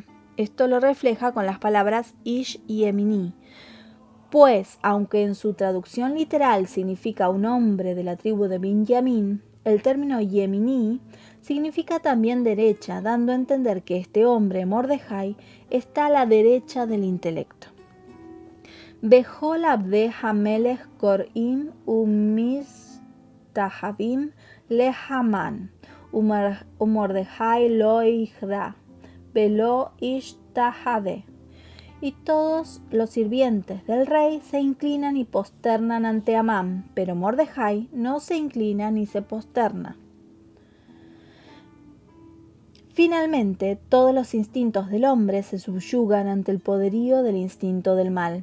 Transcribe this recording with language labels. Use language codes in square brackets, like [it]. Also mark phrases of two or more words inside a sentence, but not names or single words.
[es] Esto lo refleja con las palabras Ish y Emini. Pues, aunque en su traducción literal significa un hombre de la tribu de Binyamin, el término Yemini significa también derecha, dando a entender que este hombre, Mordejai, está a la derecha del intelecto. [he] בכל עבדי המלך כורעים ומשתחווים להמן ומרדכי לא יכרע ולא ישתחווה. [es] Y todos los sirvientes del rey se inclinan y posternan ante Amán, pero Mordejai no se inclina ni se posterna. Finalmente, todos los instintos del hombre se subyugan ante el poderío del instinto del mal.